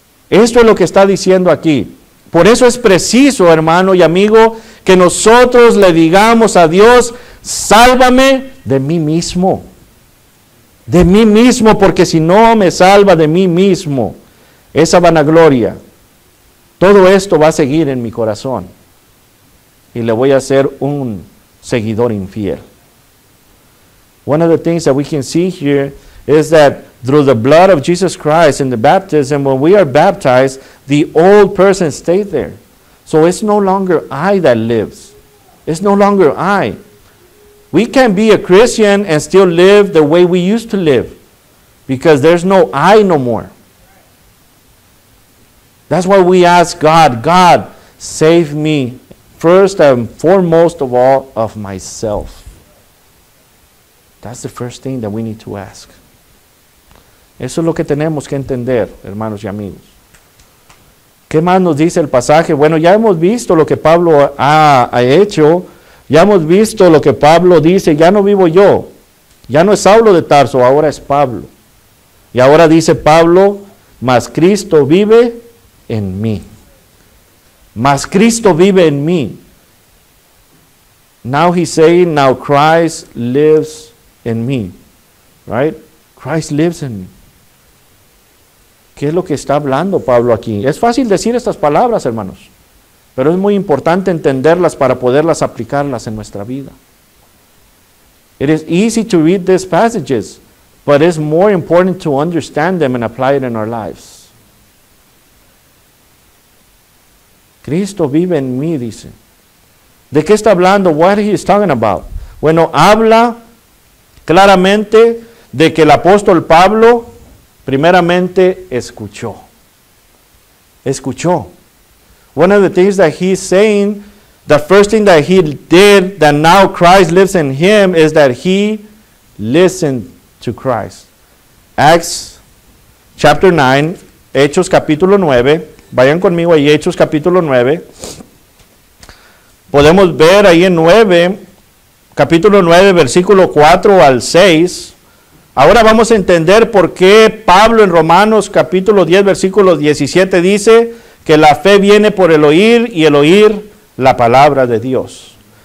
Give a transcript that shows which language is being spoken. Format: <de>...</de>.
<es>Esto es lo que está diciendo aquí. Por eso es preciso, hermano y amigo, que nosotros le digamos a Dios, sálvame de mí mismo. De mí mismo, porque si no me salva de mí mismo, esa vanagloria, todo esto va a seguir en mi corazón. Y le voy a ser un seguidor infiel.</es> <en>One of the things that we can see here is that through the blood of Jesus Christ in the baptism, when we are baptized, the old person stayed there. So it's no longer I that lives. It's no longer I. We can be a Christian and still live the way we used to live, because there's no I no more. That's why we ask God, God, save me first and foremost of all of myself. That's the first thing that we need to ask.</en> <es>Eso es lo que tenemos que entender, hermanos y amigos. ¿Qué más nos dice el pasaje? Bueno, ya hemos visto lo que Pablo ha hecho. Ya hemos visto lo que Pablo dice. Ya no vivo yo. Ya no es Saulo de Tarso, ahora es Pablo. Y ahora dice Pablo, mas Cristo vive en mí. Mas Cristo vive en mí.</es> <en>Now he's saying, now Christ lives in me. Right? Christ lives in me.</en> <es>¿Qué es lo que está hablando Pablo aquí? Es fácil decir estas palabras, hermanos, pero es muy importante entenderlas para poderlas aplicarlas en nuestra vida.</es> <en>It is easy to read these passages, but it's more important to understand them and apply it in our lives.</en> <es>Cristo vive en mí, dice. ¿De qué está hablando?</es> <en>What he is talking about?</en> <es>Bueno, habla claramente de que el apóstol Pablo primeramente escuchó. Escuchó.</es> <en>One of the things that he's saying, the first thing that he did, that now Christ lives in him, is that he listened to Christ. Acts chapter 9,</en> <es>Hechos capítulo 9, vayan conmigo ahí, Hechos capítulo 9. Podemos ver ahí en 9 capítulo 9, versículo 4 al 6. Ahora vamos a entender por qué Pablo en Romanos capítulo 10, versículo 17 dice que la fe viene por el oír y el oír la palabra de Dios.</es>